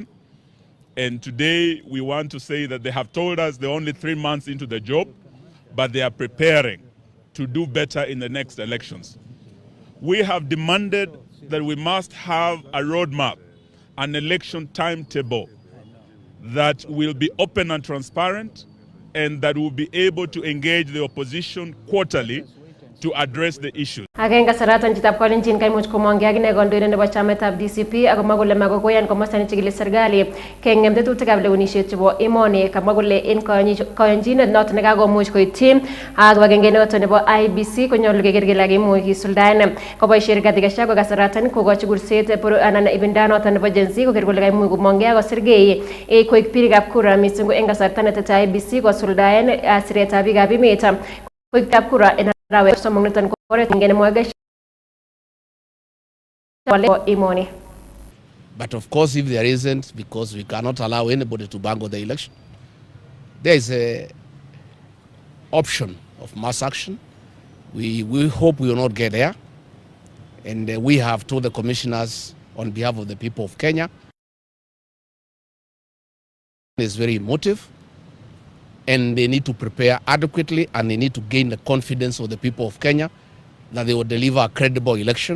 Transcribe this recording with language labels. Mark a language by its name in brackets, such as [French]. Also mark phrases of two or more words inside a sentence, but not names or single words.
[English] And today we want to say that they have told us they're only 3 months into the job, but they are preparing to do better in the next elections. We have demanded that we must have a roadmap, an election timetable that will be open and transparent, and that will be able to engage the opposition quarterly to address the issues. [Kalenjin] Agenge saratan chitab kolenjin kaimuch komongge agine kandoindet nebo chametab DCP akomwa kole makokoyan komosta nechigili serikali kengem tetutikab lewenisiet chebo emoni, kamwa kole en koyonjinet noton nekakomuch koityi kibagenge noton nebo IBC konyolu keker kele kakimuch kisuldaen koboisie Rigathi Gachagua kasaratan kokochi kurset anan ibinda noton nebo Gen Z koker kole kaimuch komongge akosirgei koik birikab kura mising ko en kasarta netete IBC kosuldaen siretab biikab emet koik birikab kura en arawet somok niton ko oret ngene mwagesh imoni. [English] But of course, if there isn't, because we cannot allow anybody to bangle the election, there is a option of mass action. We hope we will not get there. And we have told the commissioners on behalf of the people of Kenya, it's very emotive, and they need to prepare adequately, and they need to gain the confidence of the people of Kenya that they will deliver a credible election.